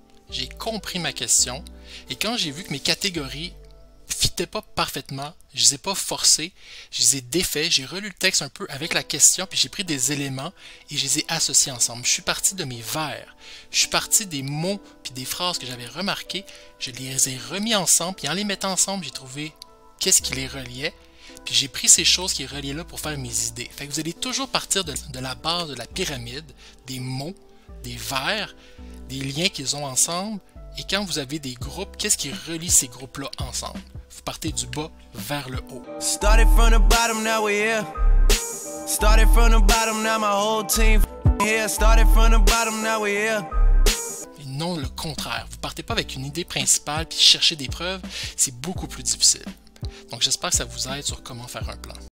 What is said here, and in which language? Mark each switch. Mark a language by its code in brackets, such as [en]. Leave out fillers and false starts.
[fr] J'ai compris ma question et quand j'ai vu que mes catégories ne fitaient pas parfaitement, je ne les ai pas forcées, je les ai défaits, j'ai relu le texte un peu avec la question, puis j'ai pris des éléments et je les ai associés ensemble. Je suis parti de mes vers, je suis parti des mots puis des phrases que j'avais remarquées, je les ai remis ensemble, puis en les mettant ensemble, j'ai trouvé qu'est-ce qui les reliait, puis j'ai pris ces choses qui reliaient là pour faire mes idées. Fait que vous allez toujours partir de la base de la pyramide, des mots, des vers, des liens qu'ils ont ensemble, et quand vous avez des groupes, qu'est-ce qui relie ces groupes-là ensemble? Vous partez du bas vers le haut. [en] Started from the bottom, now we're here. Started from the bottom, now my whole team here. Started from the bottom, now we're here. [fr] Et non le contraire. Vous partez pas avec une idée principale puis chercher des preuves, c'est beaucoup plus difficile. Donc j'espère que ça vous aide sur comment faire un plan.